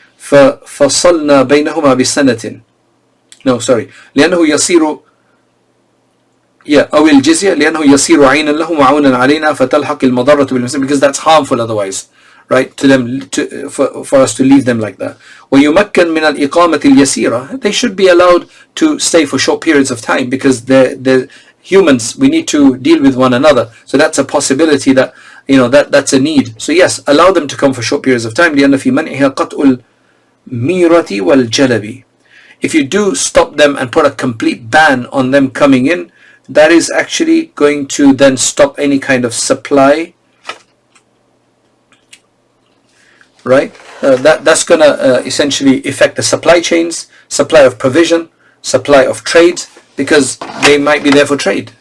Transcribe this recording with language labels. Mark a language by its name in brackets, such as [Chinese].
[Arabic] فَصَلْنَا بَيْنَهُمَا بِسَنَةٍ. [English] No, sorry. [Arabic] لأنه يصير أو الجزية لأنه يصير عينا له وعونا علينا فتلحق المضرة بالمسلم, [English] because that's harmful otherwise, right, to them, for us to leave them like that. [Arabic] ويمكن من الإقامة اليسيرة. [English] They should be allowed to stay for short periods of time, because they're humans. We need to deal with one another. So that's a possibility that, that's a need. So yes, allow them to come for short periods of time. [Arabic] لأن في منعها قطع الميرة والجلب. [English] If you do stop them and put a complete ban on them coming in, that is actually going to then stop any kind of supply, right? That's going to essentially affect the supply chains, supply of provision, supply of trade, because they might be there for trade.